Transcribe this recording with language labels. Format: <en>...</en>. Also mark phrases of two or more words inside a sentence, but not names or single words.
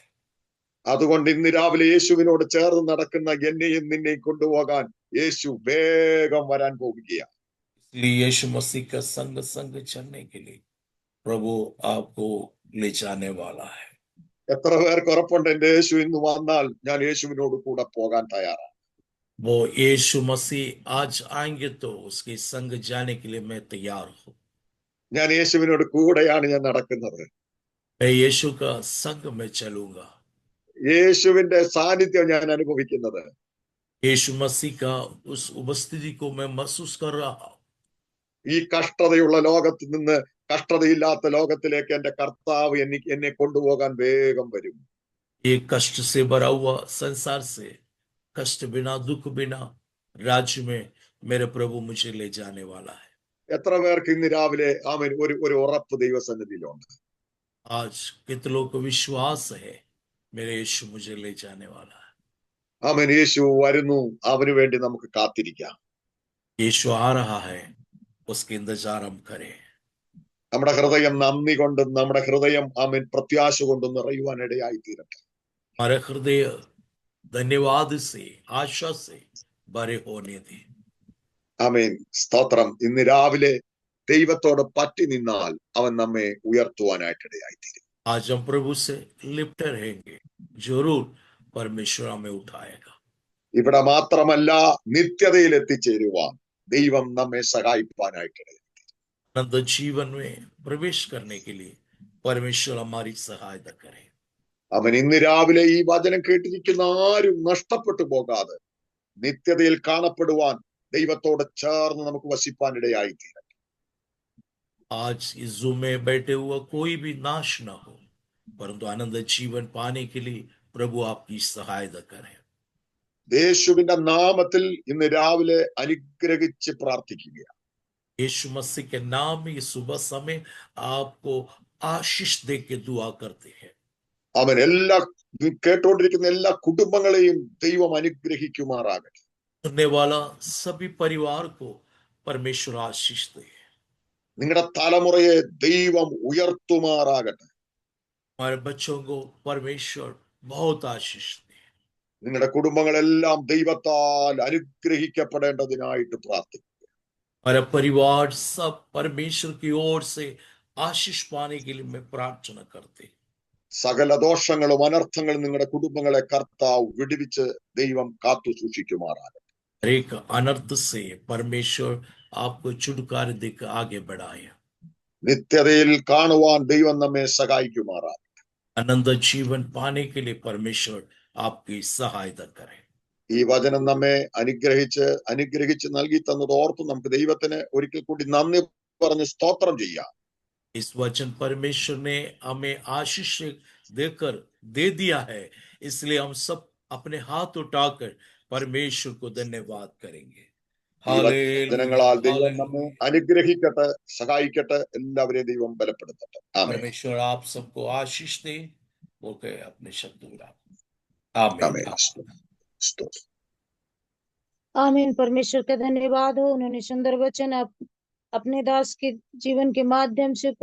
<ml>അതുകൊണ്ട് ഇന്ന് രാവിലെ യേശുവിനോട് ചേർന്ന് നടക്കുന്ന എന്നെയും നിന്നെയും കൊണ്ടുപോകാൻ യേശു വേഗം വരാൻ പോകുകയാണ്.</ml> <hi>इसलिए यीशु मसीह का संग संग चलने के लिए प्रभु आपको ले जाने वाला है।</hi> <ml>എത്ര പേർക്ക് ഉറപ്പുണ്ട് എന്റെ യേശു ഇന്ന് വന്നാൽ ഞാൻ യേശുവിനോട് കൂടെ പോകാൻ തയ്യാറാണ്?</ml> <hi>वो यीशु मसीह आज आएंगे तो उसके संग जाने के लिए मैं तैयार हूँ।</hi> <ml>ഞാൻ യേശുവിനോട് കൂടെയാണ് ഞാൻ നടക്കുന്നത്.</ml> <hi>मैं यीशु का संग में चलूंगा।</hi> <ml>യേശുവിന്റെ സാന്നിധ്യം ഞാൻ അനുഭവിക്കുന്നത്.</ml> <hi>यीशु मसीह का उस उपस्थिति को मैं महसूस कर रहा हूँ।</hi> <ml>ഈ കഷ്ടതയുള്ള ലോകത്ത് നിന്ന് കഷ്ടതയില്ലാത്ത ലോകത്തിലേക്ക് എന്റെ കർത്താവ് എന്നെ കൊണ്ടുപോകാൻ വേഗം വരും.</ml> <hi>ये कष्ट से भरा हुआ संसार से कष्ट बिना दुख बिना राज्य में मेरे प्रभु मुझे ले जाने वाला है।</hi> <ml>എത്ര പേർക്ക് ഇന്ന് രാവിലെ ആമേൻ ഒരു ഉറപ്പ് ദൈവസന്നിധിയിലുണ്ട്?</ml> <hi>आज कितने लोगों को विश्वास है मेरे यीशु मुझे ले जाने वाला है।</hi> <ml>ആമേൻ. യേശു വരുന്നു, അവന് വേണ്ടി നമുക്ക് കാത്തിരിക്കാം.</ml> <hi>यीशु आ रहा है उसके इंतजार हम करें।</hi> <ml>നമ്മുടെ ഹൃദയം നന്ദി കൊണ്ടും നമ്മുടെ ഹൃദയം ആമേൻ പ്രത്യാശ കൊണ്ടും നിറയുവാൻ ഇടയായി തീരട്ടെ.</ml> <hi>हमारे हृदय धन्यवाद से आशा से भरे होने दे।</hi> <ml>ആമേൻ. സ്തോത്രം. ഇന്ന് രാവിലെ ദൈവത്തോട് പറ്റി നിന്നാൽ അവൻ നമ്മെ ഉയർത്തുവാനായിട്ടിടയായി തീരും.</ml> <hi>आज हम प्रभु से लिपटे रहेंगे जरूर परमेश्वर हमें उठाएगा।</hi> <ml>ഇവിടെ മാത്രമല്ല നിത്യതയിൽ എത്തിച്ചേരുവാൻ ദൈവം നമ്മെ സഹായിപ്പാനായിട്ടിടയായി.</ml> <hi>अनंत जीवन में प्रवेश करने के लिए परमेश्वर हमारी सहायता करे।</hi> <ml>അവൻ ഇന്ന് രാവിലെ ഈ വചനം കേട്ടിരിക്കുന്ന ആരും നഷ്ടപ്പെട്ടു പോകാതെ നിത്യതയിൽ കാണപ്പെടുവാൻ ദൈവത്തോട് ചേർന്ന് നമുക്ക് വസിപ്പാനിടയായി തീരും.</ml> <hi>आज इस जूम में बैठे हुआ कोई भी नाश ना हो परंतु आनंद जीवन पाने के लिए प्रभु आपकी सहायता करे।</hi> <ml>യേശുവിന്റെ നാമത്തിൽ ഇന്ന് രാവിലെ അനുഗ്രഹിച്ച് പ്രാർത്ഥിക്കുകയാണ്.</ml> <hi>यीशु मसीह के नाम में ये सुबह समय आपको आशीष दे के दुआ करते हैं।</hi> <ml>അവൻ കേട്ടുകൊണ്ടിരിക്കുന്ന എല്ലാ കുടുംബങ്ങളെയും ദൈവം അനുഗ്രഹിക്കുമാറാകട്ടെ.</ml> <hi>सुनने वाला सभी परिवार को परमेश्वर आशीष दे।</hi> <ml>നിങ്ങളുടെ തലമുറയെ ദൈവം ഉയർത്തുമാറാകട്ടെ.</ml> <hi>हमारे बच्चों को परमेश्वर बहुत आशीष दे।</hi> <ml>നിങ്ങളുടെ കുടുംബങ്ങളെല്ലാം ദൈവത്താൽ അനുഗ്രഹിക്കപ്പെടേണ്ടതിനായിട്ട് പ്രാർത്ഥിക്കും.</ml> <hi>हमारा परिवार सब परमेश्वर की ओर से आशीष पाने के लिए मैं प्रार्थना करते।</hi> <ml>സകല ദോഷങ്ങളും അനർത്ഥങ്ങളും നിങ്ങളുടെ കുടുംബങ്ങളെ കർത്താവ് വിടുവിച്ച് ദൈവം കാത്തു സൂക്ഷിക്കുമാറാകട്ടെ.</ml> <hi>हर एक अनर्थ से परमेश्वर आपको छुटकारा देकर आगे बढ़ाए।</hi> <ml>നിത്യതയിൽ കാണുവാൻ ദൈവം നമ്മെ സഹായിക്കുമാറാകട്ടെ.</ml> <hi>आनंद जीवन पाने के लिए परमेश्वर आपकी सहायता करे।</hi> <ml>ഈ വചനം നമ്മെ അനുഗ്രഹിച്ച് നൽകി തന്നത് ഓർത്ത് നമുക്ക് ദൈവത്തിന് ഒരിക്കൽ കൂടി നന്ദി പറഞ്ഞ് സ്തോത്രം ചെയ്യാം.</ml> <hi>इस वचन परमेश्वर ने हमें आशीष देकर दे दिया है, इसलिए हम सब अपने हाथ उठाकर परमेश्वर को धन्यवाद करेंगे।</hi> <ml>ഈ വചനങ്ങളാൽ ദൈവം നമ്മെ അനുഗ്രഹിക്കട്ടെ, സഹായിക്കട്ടെ, എല്ലാവരെയും ദൈവം ബലപ്പെടുത്തട്ടെ. ആമേൻ.</ml> <hi>परमेश्वर आप सबको आशीष दे बोलकर अपने शब्द विराम।</hi> <ml>ആമേൻ. സ്തോത്രം.</ml> <hi>आमीन। परमेश्वर का धन्यवाद हो, उन्होंने सुंदर वचन अपने दास के जीवन के माध्यम से</hi>